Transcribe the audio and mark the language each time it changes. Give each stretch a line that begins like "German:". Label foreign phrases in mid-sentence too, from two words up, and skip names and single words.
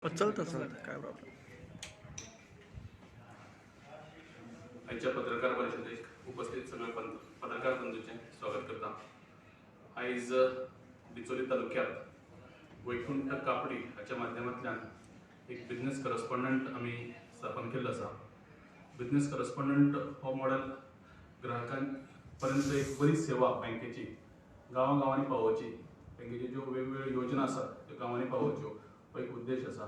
Marathi: चालतं काय प्रॉब्लेम.
Konkani: आजच्या पत्रकार परिषदेत उपस्थित सगळे पत्रकार बंधूंचे स्वागत करता. आयज बिचोली तालुक्यात वैकुंठ कापडी हाच्या माध्यमांतल्यान एक
English: business correspondent
Konkani: आमी स्थापन केल्लो आसा.
English: business correspondent
Konkani: हो मॉडेल ग्राहकांपर्यंत एक बरी सेवा बँकेची गांवांनी पावोवची, बँकेची ज्यो वेगवेगळ्यो योजना आसात त्यो गांवांनी पावोवच्यो हो एक उद्देश आसा.